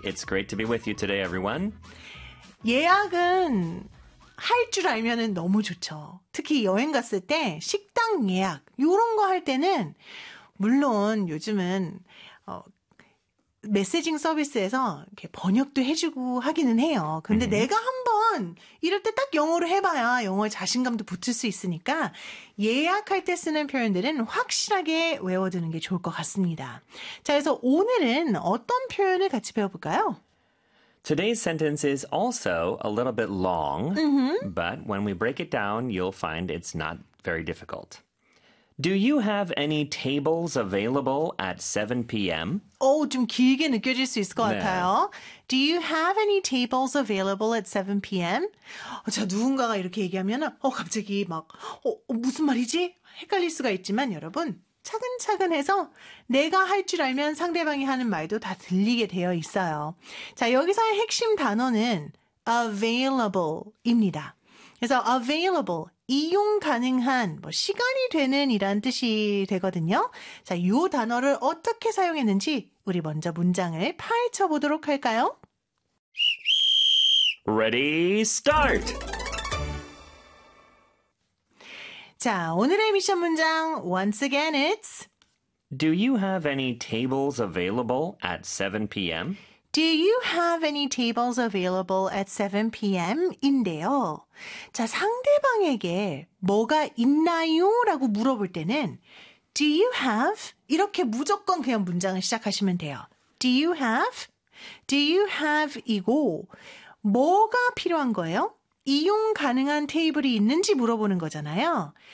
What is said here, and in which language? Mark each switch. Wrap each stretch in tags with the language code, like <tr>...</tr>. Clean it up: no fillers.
<en>It's great to be with you today, everyone.</en> <ko>예약은 할 줄 알면은 너무 좋죠. 특히 여행 갔을 때 식당 예약 이런 거 할 때는 물론 요즘은 메시징 서비스에서 이렇게 번역도 해주고 하기는 해요. 근데 mm-hmm. 내가 한번 이럴 때 딱 영어로 해봐야 영어에 자신감도 붙을 수 있으니까 예약할 때 쓰는 표현들은 확실하게 외워두는 게 좋을 것 같습니다. 자, 그래서 오늘은 어떤 표현을 같이 배워볼까요?</ko> <en>Today's sentence is also a little bit long, mm-hmm. but when we break it down, you'll find it's not very difficult. Do you have any tables available at 7 p.m.?</en> <ko>오, 좀 길게 느껴질 수 있을 것 네. 같아요.</ko> <en>Do you have any tables available at 7 p.m.?</en> <ko>자, 누군가가 이렇게 얘기하면 갑자기 막 무슨 말이지? 헷갈릴 수가 있지만 여러분, 차근차근 해서 내가 할 줄 알면 상대방이 하는 말도 다 들리게 되어 있어요. 자, 여기서의 핵심 단어는 available입니다. 그래서 available, 이용 가능한, 뭐 시간이 되는 이란 뜻이 되거든요. 자, 이 단어를 어떻게 사용했는지 우리 먼저 문장을 파헤쳐 보도록 할까요?</ko> <en>Ready, start!</en> <ko>자, 오늘의 미션 문장,</ko> <en>once again, it's Do you have any tables available at 7 p.m.? Do you have any tables available at 7 p.m.?</en> <ko>인데요. 자, 상대방에게 뭐가 있나요? 라고 물어볼 때는</ko> <en>Do you have?</en> <ko>이렇게 무조건 그냥 문장을 시작하시면 돼요.</ko> <en>Do you have? Do you have?</en> <ko>이고 뭐가 필요한 거예요? 이용 가능한 테이블이 있는지 물어보는 거잖아요.</ko>